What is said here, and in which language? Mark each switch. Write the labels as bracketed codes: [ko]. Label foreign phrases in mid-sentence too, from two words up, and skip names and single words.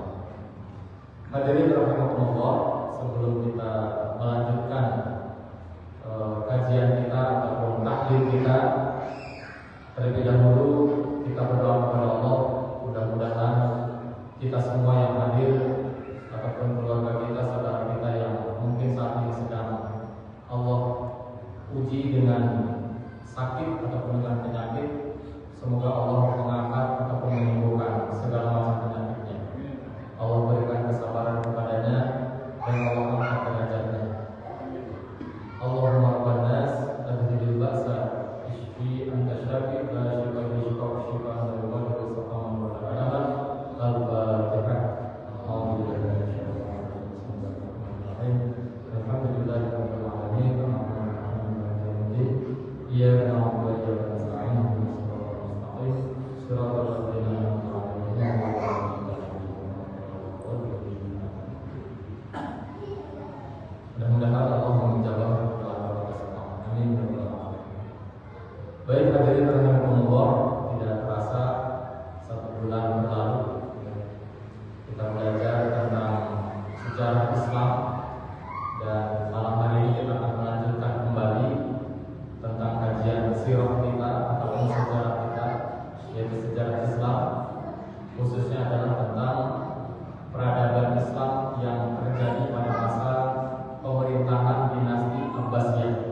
[ar] حاضرين رحمكم الله, [id] sebelum kita melanjutkan kajian kita ataupun tahlil kita, terlebih dahulu kita berdoa kepada Allah, mudah-mudahan kita semua yang hadir ataupun keluarga kita, saudara kita yang mungkin saat ini sedang Allah uji dengan sakit ataupun dengan penyakit, semoga Allah mengangkat ataupun menyembuhkan segala macam penyakitnya. Allah berikan kesabaran kepadanya dan Allah angkat derajatnya. [ar] اللهم رب الناس أذهب البأس اشف أنت الشافي لا شفاء إلا أنت شفاء لا يغادر سقما و لا ألما. الفاتحة. الحمد لله. الحمد لله رب العالمين. الرحمن الرحيم. إياك نعبد وإياك نستعين. صراط الذين أنعمت عليهم. [id] Mudah-mudahan Allah menjawab doa kita semua. [ar] آمين يا رب العالمين. [id] Baik [ar] حاضرين رحمكم الله, [id] tidak terasa 1 bulan berlalu kita belajar tentang sejarah Islam, dan malam hari ini kita akan melanjutkan kembali tentang kajian sirah kita ataupun sejarah kita, yaitu sejarah Islam, khususnya adalah tentang peradaban Islam yang terjadi pada masa pemerintahan dinasti Abbasiyah.